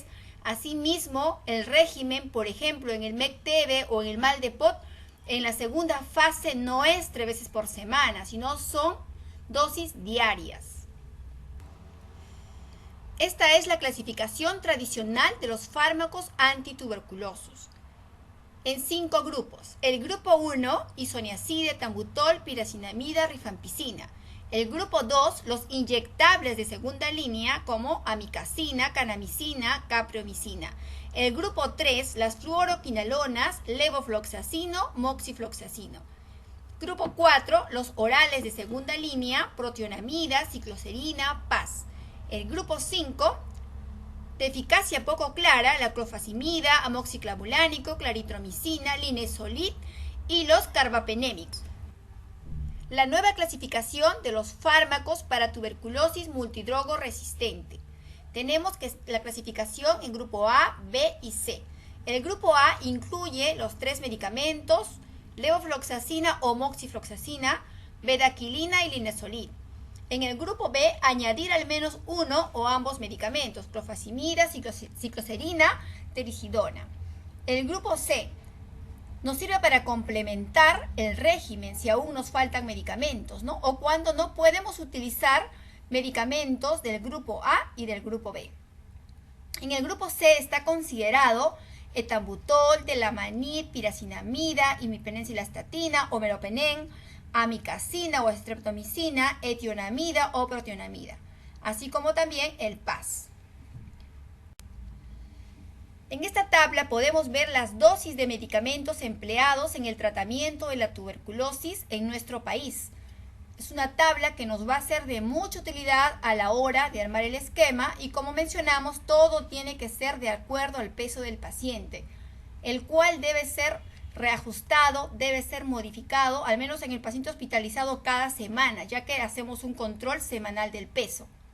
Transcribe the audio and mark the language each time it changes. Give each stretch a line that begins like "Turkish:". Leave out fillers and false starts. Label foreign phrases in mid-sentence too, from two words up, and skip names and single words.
Spanish: Asimismo, el régimen, por ejemplo, en el MEC-TB o en el mal de Pot, en la segunda fase no es 3 veces por semana, sino son dosis diarias. Esta es la clasificación tradicional de los fármacos antituberculosos en 5 grupos. El grupo 1, isoniazida, etambutol, pirazinamida, rifampicina. El grupo 2, los inyectables de segunda línea como amikacina, kanamicina, capreomicina. El grupo 3, las fluoroquinolonas, levofloxacino, moxifloxacino. Grupo 4, los orales de segunda línea, protionamida, cicloserina, PAS. El grupo 5, de eficacia poco clara, la clofazimida, amoxiclavulánico, claritromicina, linezolid y los carbapenémicos. La nueva clasificación de los fármacos para tuberculosis multidrogo resistente. Tenemos que la clasificación en grupo A, B y C. El grupo A incluye los 3 medicamentos, levofloxacina o moxifloxacina, bedaquilina y linezolid. En el grupo B, añadir al menos uno o ambos medicamentos, clofazimida, cicloserina, tericidona. El grupo C nos sirve para complementar el régimen si aún nos faltan medicamentos, ¿no? O cuando no podemos utilizar medicamentos del grupo A y del grupo B. En el grupo C está considerado etambutol, telamanid, piracinamida, imipenencilastatina o meropenem, amikacina o streptomicina, etionamida o protionamida, así como también el PAS. En esta tabla podemos ver las dosis de medicamentos empleados en el tratamiento de la tuberculosis en nuestro país. Es una tabla que nos va a ser de mucha utilidad a la hora de armar el esquema y, como mencionamos, todo tiene que ser de acuerdo al peso del paciente, el cual debe ser reajustado, debe ser modificado, al menos en el paciente hospitalizado cada semana, ya que hacemos un control semanal del peso.